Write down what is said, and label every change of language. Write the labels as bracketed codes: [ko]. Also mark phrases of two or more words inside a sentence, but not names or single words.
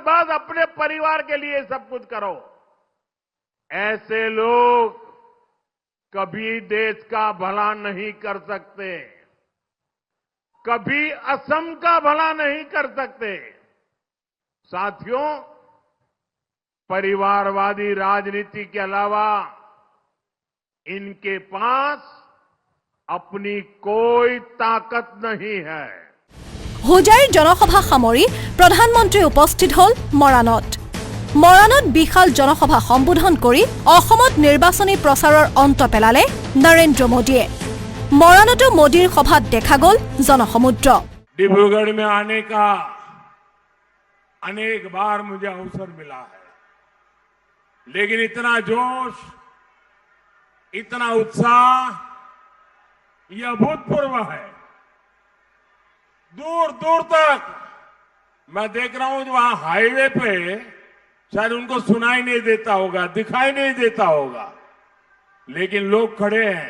[hi] बस अपने परिवार के लिए सब कुछ करो। ऐसे लोग कभी देश का भला नहीं कर सकते, कभी असम का भला नहीं कर सकते। साथियों, परिवारवादी राजनीति के अलावा इनके पास अपनी कोई ताकत नहीं है। [as] হোজাইৰ জনসভা সামৰি প্ৰধানমন্ত্ৰী উপস্থিত হ'ল মৰাণত। মৰাণত বিশাল জনসভা সম্বোধন কৰি অসমত নিৰ্বাচনী প্ৰচাৰৰ অন্ত পেলালে নৰেন্দ্ৰ মোদীয়ে। মৰাণতো মোদীৰ সভাত দেখা গ'ল জনসমুদ্ৰ। [hi] डिब्रूगढ़ में आने का अनेक बार मुझे अवसर मिला है, लेकिन इतना जोश, इतना उत्साह, ये अभूतपूर्व है। दूर दूर तक मैं देख रहा हूं, वहां हाईवे पे शायद उनको सुनाई नहीं देता होगा, दिखाई नहीं देता होगा, लेकिन लोग खड़े हैं।